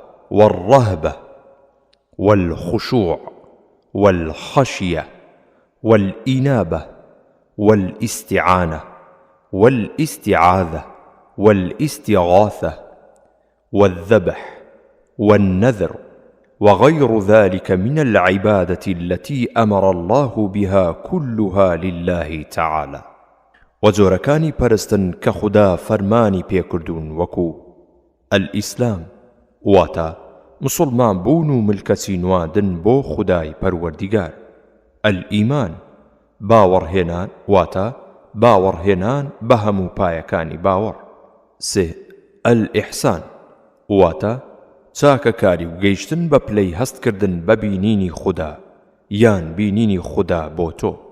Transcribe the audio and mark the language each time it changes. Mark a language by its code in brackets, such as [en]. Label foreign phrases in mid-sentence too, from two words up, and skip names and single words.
[ar] والرهبة والخشوع والخشية والإنابة والاستعانة والاستعاذة والاستغاثة والذبح والنذر وغير ذلك من العبادة التي أمر الله بها كلها لله تعالى. [ckb] وجۆرەکانی پەرستن کە خوددا فەرمانی پێکردوون وەکو الئیسلام واتە مسلمان بوون و ملکەتی نواندن بۆ خودای پەروەردیگار، الئیمان باوەڕهێنان واتە باوەڕهێنان بە هەموو پایەکانی باوەڕ، سێ الئیحسان واتە چاکەکاری و گەیشتن بە پلەی هەستکردن بە بینینی خوددا یان بینینی خوددا بۆ تۆ.